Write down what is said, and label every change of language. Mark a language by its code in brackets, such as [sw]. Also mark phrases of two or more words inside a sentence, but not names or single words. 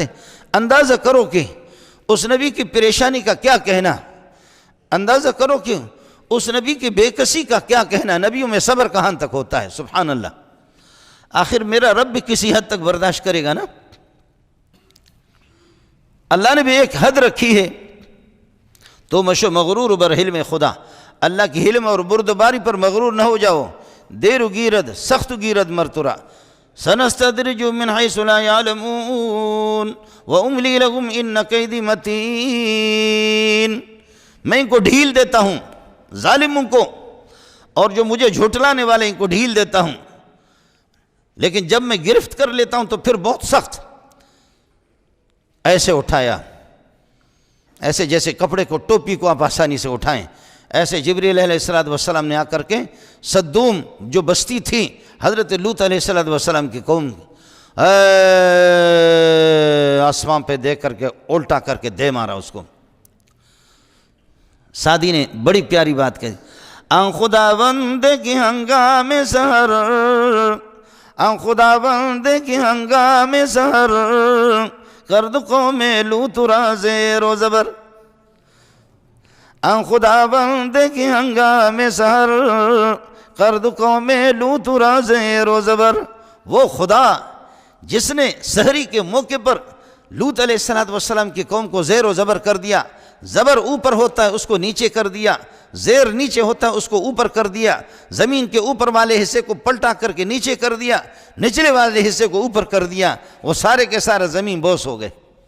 [ur] اندازہ کرو کہ اس نبی کی پریشانی کا کیا کہنا، اندازہ کرو کہ اس نبی کی بے کسی کا کیا کہنا، نبیوں میں صبر کہاں تک ہوتا ہے، سبحان اللہ۔ آخر میرا رب بھی کسی حد تک برداشت کرے گا نا، اللہ نے بھی ایک حد رکھی ہے۔ [fa] تو مشو مغرور بر حلم خدا، [ur] اللہ کی حلم اور بردباری پر مغرور نہ ہو جاؤ۔ [fa] دیر و گیرد سخت گیرد مرترا، [ar] سنستدرجهم من حيث لا يعلمون واملی لهم ان کیدی متین، [ur] میں ان کو ڈھیل دیتا ہوں، ظالموں کو، اور جو مجھے جھٹلانے والے ان کو ڈھیل دیتا ہوں، لیکن جب میں گرفت کر لیتا ہوں تو پھر بہت سخت۔ ایسے اٹھایا، ایسے جیسے کپڑے کو، ٹوپی کو آپ آسانی سے اٹھائیں، ایسے جبریل علیہ السلام نے آ کر کے صدوم جو بستی تھی حضرت لوط علیہ السلام کی قوم، آسمان پہ دیکھ کر کے الٹا کر کے دے مارا اس کو۔ سعدی نے بڑی پیاری بات کہی، [fa] آن خدا بند کی ہنگام سحر، آن خدا بند کی ہنگام سحر، کرد قوم لوط را زیر و زبر۔ آن خدا بند کی ہنگام سحر، کرد قوم لوط را زیر و زبر۔ [ur] وہ خدا جس نے سحری کے موقع پر لوط علیہ السلام کی قوم کو زیر و زبر کر دیا، زبر اوپر ہوتا ہے اس کو نیچے کر دیا، زیر نیچے ہوتا ہے اس کو اوپر کر دیا، زمین کے اوپر والے حصے کو پلٹا کر کے نیچے کر دیا، نچلے والے حصے کو اوپر کر دیا، وہ سارے کے سارے زمین بوس ہو گئے۔